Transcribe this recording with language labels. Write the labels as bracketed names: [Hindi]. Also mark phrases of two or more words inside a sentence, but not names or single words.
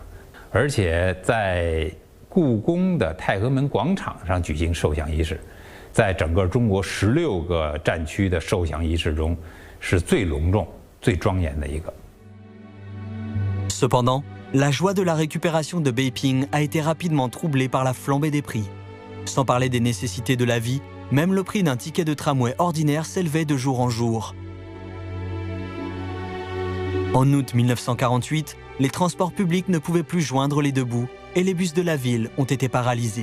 [Chinese] 而且在故宫的太和门广场上举行受降仪式，在整个中国16个战区的受降仪式中，是最隆重、最庄严的一个。 [French] Cependant, la joie de la récupération de Beiping a été rapidement troublée par la flambée des prix. Sans parler des nécessités de la vie, même le prix d'un ticket de tramway ordinaire s'élevait de jour en jour. En août 1948, les transports publics ne pouvaient plus joindre les 2 bouts et les bus de la ville ont été paralysés.